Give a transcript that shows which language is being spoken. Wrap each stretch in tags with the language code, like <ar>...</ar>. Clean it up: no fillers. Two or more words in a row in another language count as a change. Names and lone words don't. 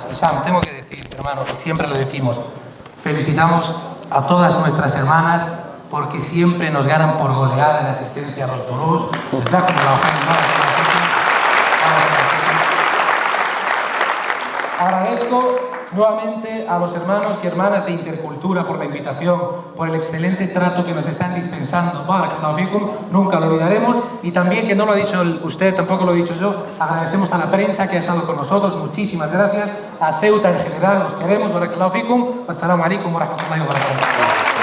<es>Y Sam, tengo que decir, hermano, y siempre lo decimos, felicitamos a todas nuestras hermanas porque siempre nos ganan por goleada en la asistencia a los durús. Agradezco nuevamente a los hermanos y hermanas de Intercultura por la invitación, por el excelente trato que nos están dispensando.</es> <ar>بارك الله فيكم,</ar> <es>nunca lo olvidaremos. Y también, que no lo ha dicho usted, tampoco lo he dicho yo, agradecemos a la prensa que ha estado con nosotros. Muchísimas gracias. A Ceuta en general, los queremos.</es> <ar>بارك الله فيكم. والسلام عليكم ورحمة الله وبركاته.</ar>